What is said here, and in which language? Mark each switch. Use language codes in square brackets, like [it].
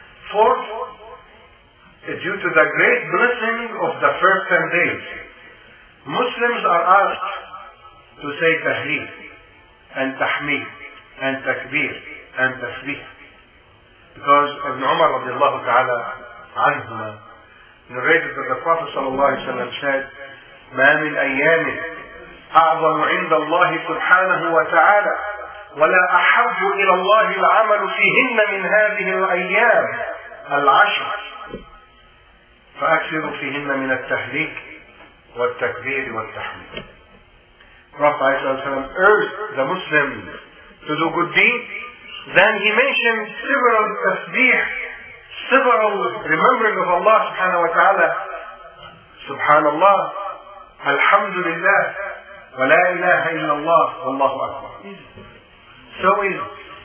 [en] Fourth, due to the great blessing of the first 10 days, Muslims are asked to say tahleel and tahmeed and takbir and tasbih. Because Ibn Umar radiallahu ta'ala anhu narrated that the Prophet sallallahu alayhi wa sallam said, [ar] مَا مِنْ أَيَّامِهِ أَعْظَمُ عِنْدَ اللَّهِ سُبْحَانَهُ وَتَعَالَى وَلَا أَحَبُّ إِلَى اللَّهِ الْعَمَلُ فِيهِنَّ مِنْ هَذِهِ الْأَيَّامِ الْعَشْرِ فَأَكْثِرُوا فِيهِنَّ مِنَ التَّهْلِيكِ وَالتَّكْبِيرِ وَالتَّحْمِيدِ. [en] Prophet ﷺ urged the Muslims to do good deeds. Then he mentioned several tasbih, several remembering of Allah subhanahu wa ta'ala. Subhanallah, Alhamdulillah, wa la ilaha illallah, Allahu Akbar. So is it.